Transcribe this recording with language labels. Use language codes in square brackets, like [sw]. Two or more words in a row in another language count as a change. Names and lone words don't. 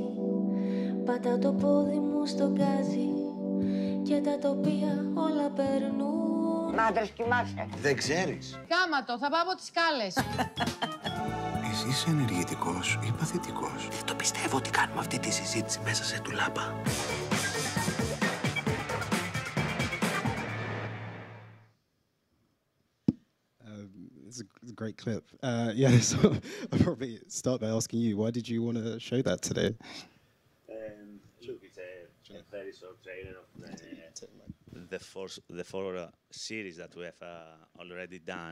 [el] Πατάω το πόδι μου στο γκάζι και τα τοπία όλα περνούν. Μάντρες κοιμάσαι. Δεν ξέρεις. Γάματο, θα πάω από τις σκάλες. Εσύ είσαι ενεργητικός ή παθητικός? Δεν το πιστεύω ότι κάνουμε αυτή τη συζήτηση μέσα σε ντουλάπα. [en] It's a great clip. Yeah, so I'll probably start by asking you, why did you want to show that today? Look, it's a very short trailer of the four series that we have already done.